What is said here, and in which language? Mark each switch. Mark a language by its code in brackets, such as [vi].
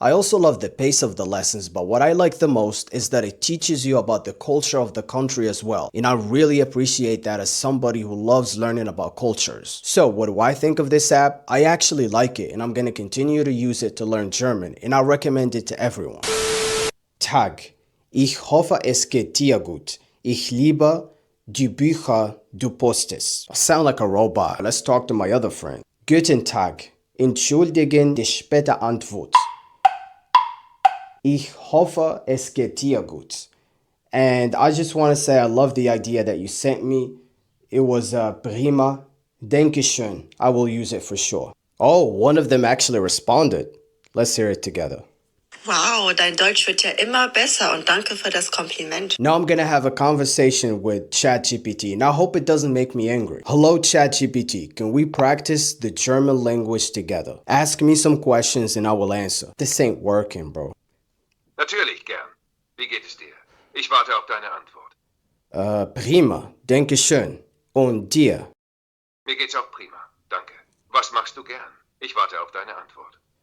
[en] I also love the pace of the lessons, but what I like the most is that it teaches you about the culture of the country as well. And I really appreciate that as somebody who loves learning about cultures. So what do I think of this app? I actually like it and I'm going to continue to use it to learn German and I recommend it to everyone. [de] Tag. Ich hoffe es geht dir gut. Ich liebe [en] die Bücher du postest. I sound like a robot. Let's talk to my other friend. [de] Guten Tag. Entschuldigen die späte Antwort. Ich hoffe, es geht dir gut. [en] And I just want to say I love the idea that you sent me. It was prima. Dankeschön. I will use it for sure. Oh, one of them actually responded. Let's hear it together. [de] Wow, dein Deutsch wird ja immer besser und danke für das Kompliment. [en] Now I'm gonna have a conversation with ChatGPT, and I hope it doesn't make me angry. Hello, ChatGPT. Can we practice the German language together? Ask me some questions and I will answer. This ain't working, bro. [de] Natürlich, gern. Wie geht es dir? Ich warte auf deine Antwort. Prima. Dankeschön. Und dir? Mir geht's auch prima. Danke. Was machst du gern? Ich warte auf deine Antwort.